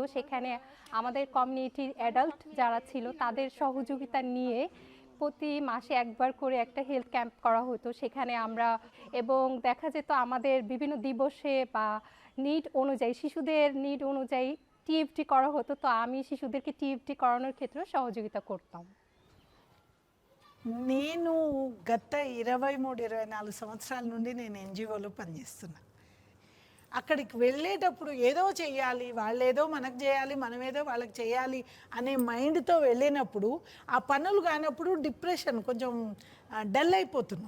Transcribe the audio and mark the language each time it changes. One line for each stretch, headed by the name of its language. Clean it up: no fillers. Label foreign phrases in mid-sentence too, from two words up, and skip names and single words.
Bangla: সেখানে আমাদের
English: community adult
Bangla: যারা ছিল তাদের সহযোগিতা নিয়ে প্রতি মাসে একবার করে একটা
English: health camp
Bangla: করা হতো সেখানে আমরা, এবং দেখা যেত আমাদের বিভিন্ন দিবসে বা নিড অনুযায়ী, শিশুদের নিড অনুযায়ী টিএফটি করা হতো, তো আমি শিশুদেরকে টিএফটি করানোর ক্ষেত্রে সহযোগিতা করতাম।
Telugu: నేను గత 23-24 సంవత్సరాల నుండి నేను ఎన్జిఓలో పనిచేస్తున్నా. అక్కడికి వెళ్ళేటప్పుడు ఏదో చేయాలి, వాళ్ళేదో మనకు చేయాలి, మనమేదో వాళ్ళకి చేయాలి అనే మైండ్తో వెళ్ళినప్పుడు ఆ పనులు కానప్పుడు డిప్రెషన్, కొంచెం డల్ అయిపోతున్నాం.